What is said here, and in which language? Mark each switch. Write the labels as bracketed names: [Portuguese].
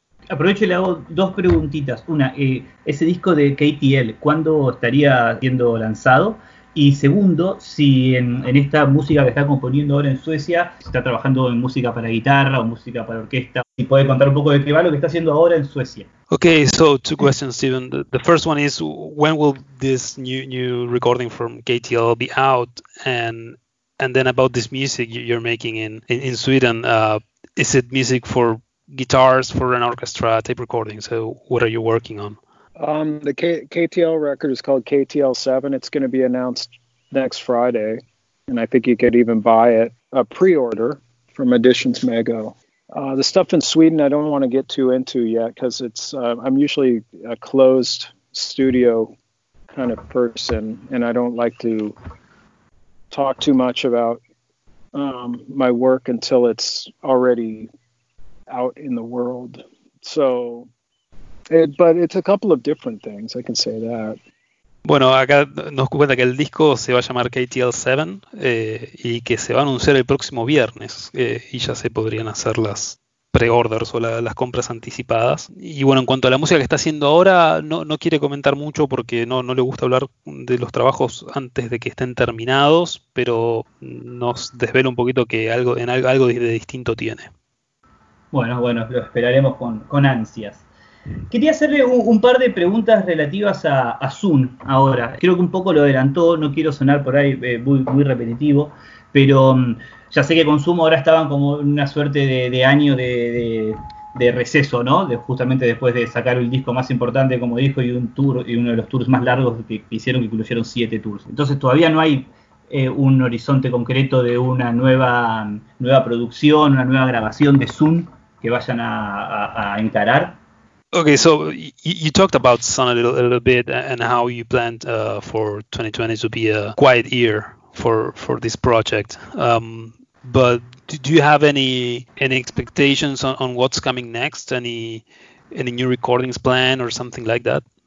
[Spanish] Aprovecho y le hago dos preguntitas. Una, ese disco de KTL, ¿cuándo estaría siendo lanzado? Y segundo, si en esta música que está componiendo ahora en Suecia, está trabajando en música para guitarra o música para orquesta, si puede contar un poco de qué va lo que está haciendo ahora en Suecia. [English] Okay, so two questions, Steven. The first one is, when will this new recording from KTL be out? And then about this music you're making in Sweden, is it music for guitars, for an orchestra, tape recording? So what are you working on? The KTL record is called KTL7. It's going to be announced next Friday, and I think you could even buy it a pre-order from Editions Mego. The stuff in Sweden I don't want to get too into yet because it's I'm usually a closed studio kind of person, and I don't like to talk too much about my work until it's already out in the world. So. But it's a couple of different things, I can say that. [Spanish] Bueno, acá nos cuenta que el disco se va a llamar KTL7 y que se va a anunciar el próximo viernes y ya se podrían hacer las pre-orders o las compras anticipadas. Y bueno, en cuanto a la música que está haciendo ahora, no quiere comentar mucho porque no le gusta hablar de los trabajos antes de que estén terminados, pero nos desvela un poquito que algo de distinto tiene. Bueno, lo esperaremos con ansias. Quería hacerle un par de preguntas relativas a Zoom ahora. Creo que un poco lo adelantó, no quiero sonar por ahí muy, muy repetitivo, pero ya sé que con Zoom ahora estaban como en una suerte de año de receso, ¿no? De, justamente después de sacar el disco más importante, como dijo, y un tour, y uno de los tours más largos que hicieron, que incluyeron 7 tours. Entonces todavía no hay un horizonte concreto de una nueva producción, una nueva grabación de Zoom que vayan a encarar. [English] Okay, so you talked about Sun a little bit and how you planned for 2020 to be a quiet year for this project. But do you have any expectations on what's coming next? Any new recordings plan or something like that?